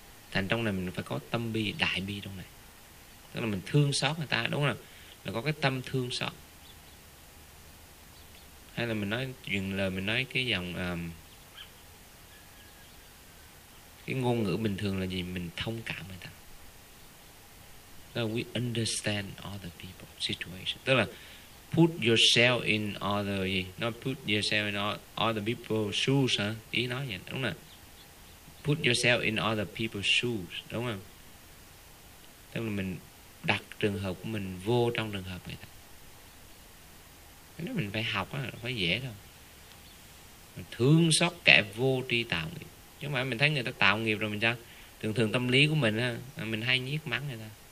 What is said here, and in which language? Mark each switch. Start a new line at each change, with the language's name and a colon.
Vietnamese: Thành trong này mình phải có tâm bi, đại bi trong này, tức là mình thương xót người ta, đúng không? Là có cái tâm thương xót. Hay là mình nói chuyện lời, mình nói cái dòng cái ngôn ngữ bình thường là gì? Mình thông cảm người ta.
English: We understand other people's situation.
Vietnamese: Tức là
English: put yourself in other
Vietnamese: gì?
English: Not put yourself in other people's shoes,
Vietnamese: hả? Ý nói vậy, đúng không?
English: Put yourself in other people's shoes,
Vietnamese: đúng không? Tức là mình đặt trường hợp của mình vô trong trường hợp người ta. Nếu mình phải học, phải dễ đâu. Mình thương xót kẻ vô tri tạo nghiệp. Chứ không phải mình thấy người ta tạo nghiệp rồi mình sao? Thường thường tâm lý của mình, mình hay nhiếc mắng người ta.